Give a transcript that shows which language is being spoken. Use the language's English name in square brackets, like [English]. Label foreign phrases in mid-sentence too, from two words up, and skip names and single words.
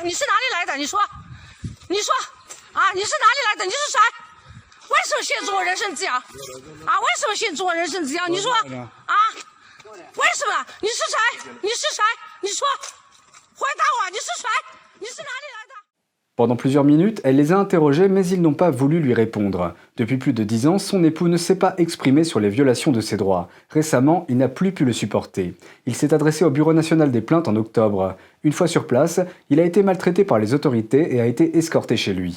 [Chinese] 你是哪里来的？你说啊，你是哪里来的？你是谁？为什么限制我人身自由？啊，为什么限制我人身自由？你说啊，为什么？你是谁？你是谁？你说，回答我，你是谁？你是哪里来的？ [French] Pendant plusieurs minutes, elle les a interrogés, mais ils n'ont pas voulu lui répondre. Depuis plus de 10 ans, son époux ne s'est pas exprimé sur les violations de ses droits. Récemment, il n'a plus pu le supporter. Il s'est adressé au Bureau national des plaintes en octobre. Une fois sur place, il a été maltraité par les autorités et a été escorté chez lui.